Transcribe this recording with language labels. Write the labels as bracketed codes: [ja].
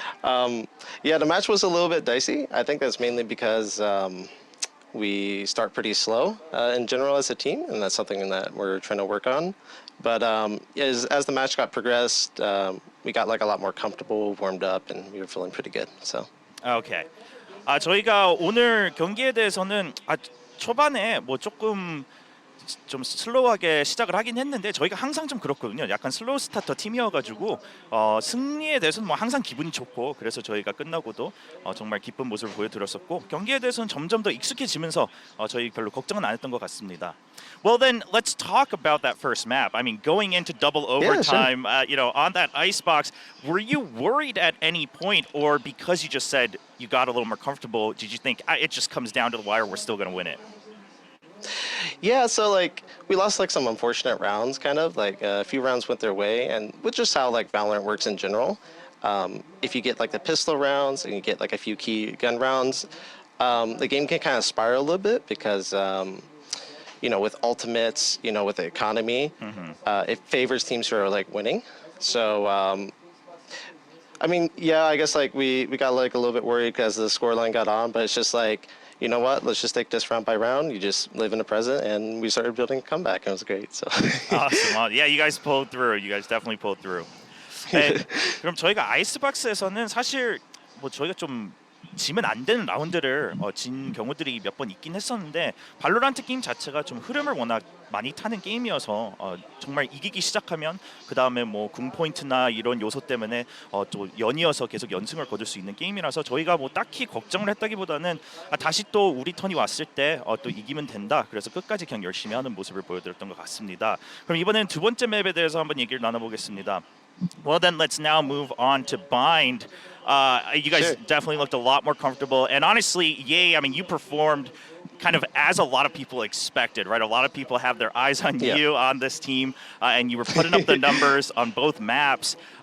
[en] Yeah, the match was a little bit dicey. I think that's mainly because we start pretty slow in general as a team, and that's something that we're trying to work on. But as the match got progressed, we got like a lot more comfortable, warmed up, and we were feeling pretty good. So. Okay. [ko] 저희가 오늘 경기에 대해서는 초반에 뭐 조금 좀 슬로우하게 시작을 하긴 했는데 저희가 항상 좀 그렇거든요. 약간 슬로우 스타터 팀이어가지고 승리에 대해서는 뭐 항상 기분이 좋고 그래서 저희가 끝나고도 정말 기쁜 모습을 보여드렸었고 경기에 대해서는 점점 더 익숙해지면서 저희 별로 걱정은 안 했던 것 같습니다. [en] Well then, let's talk about that first map. I mean, going into double Yeah, sure. overtime, on that icebox, were you worried at any point, or because you just said you got a little more comfortable, did you think it just comes down to the wire, we're still going to win it? Yeah, so like we lost like some unfortunate rounds, kind of like a few rounds went their way, and with just how like Valorant works in general, if you get like the pistol rounds and you get like a few key gun rounds, the game can kind of spiral a little bit because with ultimates, with the economy, it favors teams who are like winning. So I mean, yeah, I guess like we got like a little bit worried because the scoreline got on, but it's just like, you know what? Let's just take this round by round. You just live in the present, and we started building a comeback, and it was great. So. Awesome. Yeah, you guys pulled through. You guys definitely pulled through. [ko] 네, 그럼 저희가 아이스박스에서는 사실 뭐 저희가 좀 지면 안 되는 라운드를 진 경우들이 몇 번 있긴 했었는데 발로란트 게임 자체가 좀 흐름을 워낙 많이 타는 게임이어서 정말 이기기 시작하면 그 다음에 뭐 궁 포인트나 이런 요소 때문에 또 연이어서 계속 연승을 거둘 수 있는 게임이라서 저희가 뭐 딱히 걱정을 했다기보다는 다시 또 우리 턴이 왔을 때 또 이기면 된다. 그래서 끝까지 그냥 열심히 하는 모습을 보여드렸던 것 같습니다. 그럼 이번에는 두 번째 맵에 대해서 한번 얘기를 나눠보겠습니다. [en] Well, then let's now move on to Bind. You guys Sure. definitely looked a lot more comfortable. And honestly, yay, I mean, you performed kind of as a lot of people expected, right? A lot of people have their eyes on Yeah. you on this team, and you were putting up the numbers on both maps.